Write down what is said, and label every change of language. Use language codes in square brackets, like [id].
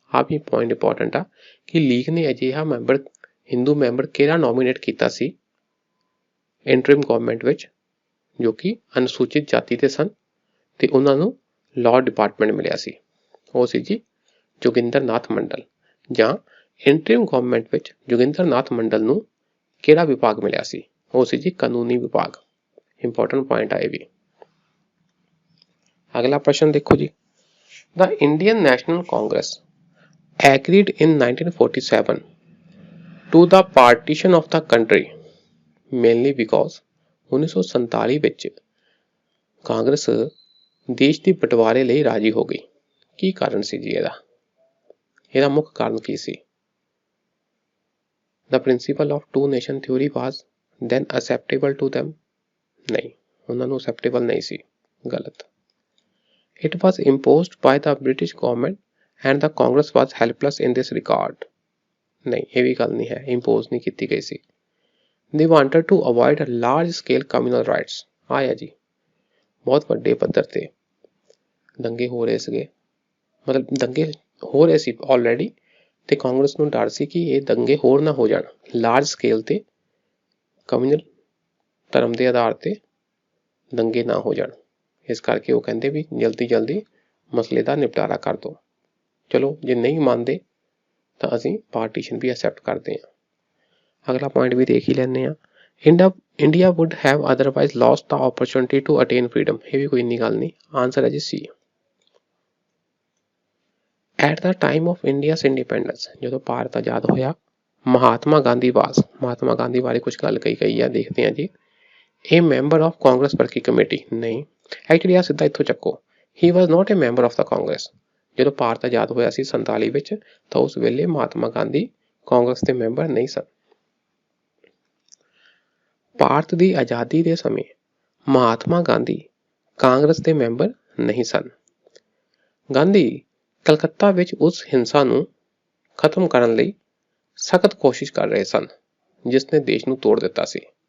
[pa] ਆਹ ਵੀ point important ਆ ਕਿ ਲੀਗ ਨੇ ਅਜਿਹਾ ਮੈਂਬਰ, ਹਿੰਦੂ ਮੈਂਬਰ ਕਿਹੜਾ ਨੋਮੀਨੇਟ ਕੀਤਾ ਸੀ ਇੰਟਰਿਮ ਗਵਰਨਮੈਂਟ ਵਿੱਚ, ਜੋ ਕਿ ਅਨੁਸੂਚਿਤ ਜਾਤੀ ਦੇ ਸਨ ਤੇ ਉਹਨਾਂ ਨੂੰ ਲਾਅ ਡਿਪਾਰਟਮੈਂਟ ਮਿਲਿਆ ਸੀ। ਉਹ ਸੀ ਜੀ ਜੋਗਿੰਦਰ ਨਾਥ ਮੰਡਲ। ਜਾਂ ਇੰਟਰਿਮ ਗਵਰਨਮੈਂਟ ਵਿੱਚ ਜੋਗਿੰਦਰ ਨਾਥ ਮੰਡਲ ਨੂੰ ਕਿਹੜਾ ਵਿਭਾਗ ਮਿਲਿਆ ਸੀ? ਉਹ ਸੀ ਜੀ ਕਾਨੂੰਨੀ ਵਿਭਾਗ। ਇੰਪੋਰਟੈਂਟ ਪੁਆਇੰਟ ਆ ਇਹ ਵੀ। ਅਗਲਾ ਪ੍ਰਸ਼ਨ ਦੇਖੋ ਜੀ, [en] The Indian National Congress agreed in 1947 to the partition of the country mainly because [pa] 1947 ਵਿੱਚ ਕਾਂਗਰਸ ਦੇਸ਼ ਦੀ ਬਟਵਾਰੇ ਲਈ ਰਾਜੀ ਹੋ ਗਈ। ਕੀ ਕਾਰਨ ਸੀ ਜੀ ਇਹਦਾ ਮੁੱਖ ਕਾਰਨ ਕੀ ਸੀ? [en] The principle of two nation theory was then acceptable to them? [pa] ਨਹੀਂ, ਉਹਨਾਂ ਨੂੰ acceptable ਨਹੀਂ ਸੀ। ਗਲਤ। [en] It was imposed by the British government and the Congress was helpless in this regard? [pa] ਨਹੀਂ, ਇਹ ਵੀ ਗੱਲ ਨਹੀਂ ਹੈ, impose ਨਹੀਂ ਕੀਤੀ ਗਈ ਸੀ। [en] They wanted to avoid large scale communal riots? [pa] ਆਇਆ ਜੀ, ਬਹੁਤ ਵੱਡੇ ਪੱਧਰ ਤੇ ਦੰਗੇ ਹੋ ਰਹੇ ਸੀਗੇ, ਮਤਲਬ ਦੰਗੇ ਹੋ ਰਹੇ ਸੀ ਆਲਰੇਡੀ ਤੇ ਕਾਂਗਰਸ ਨੂੰ ਡਰ ਸੀ ਕਿ ਇਹ ਦੰਗੇ ਹੋਰ ਨਾ ਹੋ ਜਾਣ, ਲਾਰਜ ਸਕੇਲ ਤੇ ਕਮਿਊਨਲ ਧਰਮ ਦੇ ਆਧਾਰ ਤੇ ਦੰਗੇ ਨਾ ਹੋ ਜਾਣ। ਇਸ ਕਰਕੇ ਉਹ ਕਹਿੰਦੇ ਵੀ ਜਲਦੀ ਮਸਲੇ ਦਾ ਨਿਪਟਾਰਾ ਕਰ ਦਿਓ। ਚਲੋ ਜੇ ਨਹੀਂ ਮੰਨਦੇ ਤਾਂ ਅਸੀਂ ਪਾਰਟੀਸ਼ਨ ਵੀ ਐਕਸੈਪਟ ਕਰਦੇ ਹਾਂ। ਅਗਲਾ ਪੁਆਇੰਟ ਵੀ ਦੇਖ ਹੀ ਲੈਂਦੇ ਹਾਂ। [en] India would have otherwise lost the opportunity to attain freedom? [pa] ਇਹ ਵੀ ਕੋਈ ਇੰਨੀ ਗੱਲ ਨਹੀਂ। ਆਨਸਰ ਹੈ ਜੀ ਸੀ। [en] At the time of India's independence, [pa] ਜਦੋਂ ਭਾਰਤ ਆਜ਼ਾਦ ਹੋਇਆ, ਮਹਾਤਮਾ ਗਾਂਧੀ ਬਾਰੇ ਕੁਝ ਗੱਲ ਕਹੀ ਆ, ਦੇਖਦੇ ਹਾਂ ਜੀ। [en] A member of Congress working committee? [pa] ਨਹੀਂ, ਐਕਚੁਅਲੀ ਆ ਸਿੱਧਾ ਇੱਥੋਂ ਚੱਕੋ। [en] He was not a member of the Congress. [pa] ਜਦੋਂ ਭਾਰਤ ਆਜ਼ਾਦ ਹੋਇਆ ਸੀ 47 ਵਿੱਚ, ਤਾਂ ਉਸ ਵੇਲੇ ਮਹਾਤਮਾ ਗਾਂਧੀ ਕਾਂਗਰਸ ਦੇ ਮੈਂਬਰ ਨਹੀਂ ਸਨ। ਭਾਰਤ ਦੀ ਆਜ਼ਾਦੀ ਦੇ ਸਮੇਂ ਮਹਾਤਮਾ ਗਾਂਧੀ ਕਾਂਗਰਸ ਦੇ ਮੈਂਬਰ ਨਹੀਂ ਸਨ। ਗਾਂਧੀ ਕਲਕੱਤਾ ਵਿੱਚ ਉਸ ਹਿੰਸਾ ਨੂੰ ਖਤਮ ਕਰਨ ਲਈ ਸਖਤ ਕੋਸ਼ਿਸ਼ ਕਰ ਰਹੇ ਸਨ, ਜਿਸ ਨੇ ਦੇਸ਼ ਨੂੰ ਤੋੜ ਦਿੱਤਾ ਸੀ।